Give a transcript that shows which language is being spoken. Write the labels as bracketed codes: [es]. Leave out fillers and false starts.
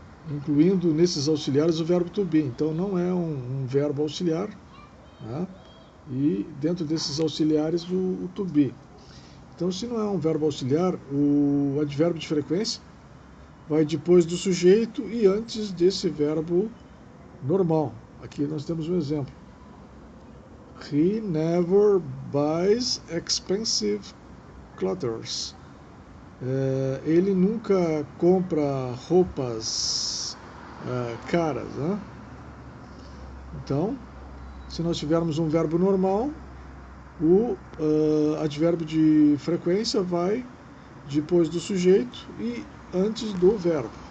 [pt] Incluindo nesses auxiliares o verbo to be. Então não é um verbo auxiliar, né? E dentro desses auxiliares o to be. Então, se não é um verbo auxiliar, o advérbio de frequência vai depois do sujeito e antes desse verbo normal. Aqui nós temos um exemplo. [en] He never buys expensive clothes. [pt] Ele nunca compra roupas caras, né? Então, se nós tivermos um verbo normal, o advérbio de frequência vai depois do sujeito e antes do verbo.